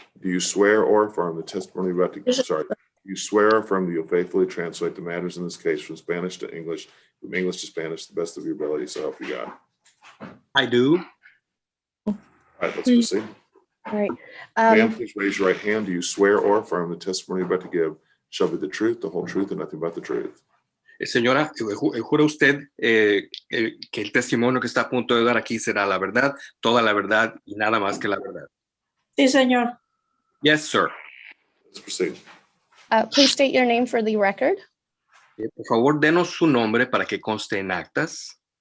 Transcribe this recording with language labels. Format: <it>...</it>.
<en>Do you swear or affirm the testimony about to you swear or affirm that you'll faithfully translate the matters in this case from Spanish to English, from English to Spanish, to the best of your ability, so help you God? I do. All right, let's proceed. All right. Ma'am, please raise your right hand. Do you swear or affirm the testimony you're about to give shall be the truth, the whole truth, and nothing but the truth?</en> <es>Señora, ¿jura usted que el testimonio que está a punto de dar aquí será la verdad, toda la verdad y nada más que la verdad? Sí, señor.</es> <en>Yes, sir. Let's proceed. Please state your name for the record.</en> <es>Por favor, denos su nombre para que conste en actas.</es>